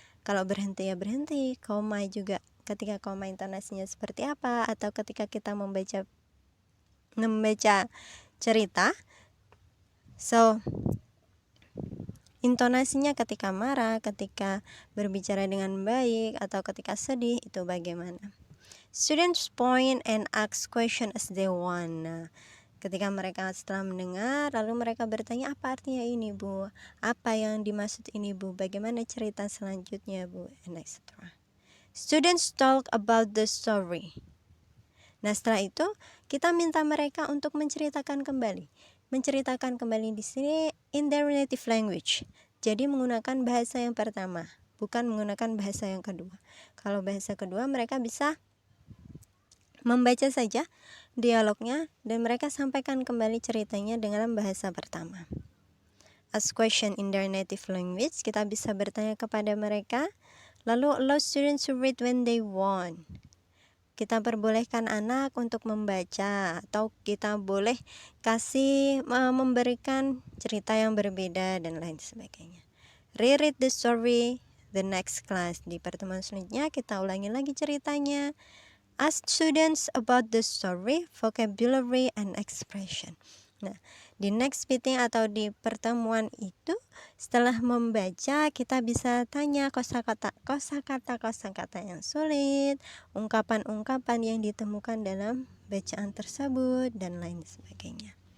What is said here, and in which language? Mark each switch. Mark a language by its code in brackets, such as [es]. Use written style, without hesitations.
[id] Kalau berhenti ya berhenti. Koma juga ketika koma intonasinya seperti apa, atau ketika kita membaca cerita. So, intonasinya ketika marah, ketika berbicara dengan baik, atau ketika sedih, itu bagaimana? [en] Students point and ask question as they want. [id] Ketika mereka setelah mendengar, lalu mereka bertanya, apa artinya ini Bu? Apa yang dimaksud ini Bu? Bagaimana cerita selanjutnya Bu? [en] And etc. Students talk about the story. [id] Nah, setelah itu kita minta mereka untuk menceritakan kembali. Menceritakan kembali di sini [en] in their native language. [id] Jadi menggunakan bahasa yang pertama. bukan menggunakan bahasa yang kedua. Kalau bahasa kedua mereka bisa membaca saja dialognya dan mereka sampaikan kembali ceritanya dengan bahasa pertama. [en] Ask question in their native language, [id] kita bisa bertanya kepada mereka. [en] Lalu allow students to read when they want. [id] Kita perbolehkan anak untuk membaca atau kita boleh kasih memberikan cerita yang berbeda dan lain sebagainya. [en] Reread the story the next class. [id] Di pertemuan selanjutnya kita ulangi lagi ceritanya. [en] Ask students about the story, vocabulary, and expression. [id] Nah, di [en] next meeting [id] atau di pertemuan itu, setelah membaca kita bisa tanya kosakata yang sulit, ungkapan-ungkapan yang ditemukan dalam bacaan tersebut, dan lain sebagainya.